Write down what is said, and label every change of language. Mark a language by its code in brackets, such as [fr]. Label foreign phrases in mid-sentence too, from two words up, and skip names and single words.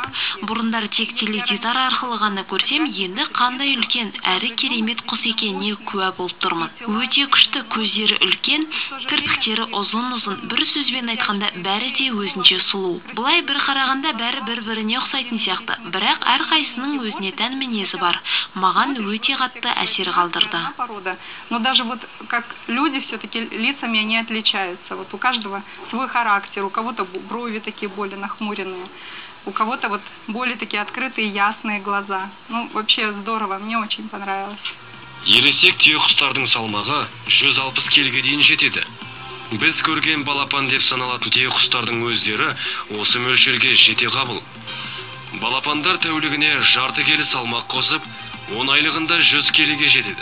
[kk] Бұрындар тек теледидар арқылы ғана көрсем, енді қандай үлкен, әрі керемет құс екеніне куә болып тұрмын. Өте күшті, көздері үлкен, кірпіктері ұзын-ұзын, бір сөзбен айтқанда бәрі де өзінше сұлу. Бұлай бір қарағанда бәрі бір-біріне ұқсайтын сияқты, бірақ әрқайсының өзіне тән мінезі бар. Маған өте қатты әсер қалдырды. [ru] Но даже вот как люди все-таки лицами они отличаются. Вот у каждого свой характер, у кого-то брови такие более нахмуренные, у кого-то вот более такие открытые, ясные глаза. Ну, вообще здорово, мне очень понравилось. [kk] Ересек түйеқұстардың салмағы 160 келіге дейін жетеді. Біз көрген балапан деп саналатын түйеқұстардың өздері осы мөлшерге жете қабыл. Балапандар тәулігіне жарты келі салмақ қосып, 10 айлығында 100 келіге жетеді.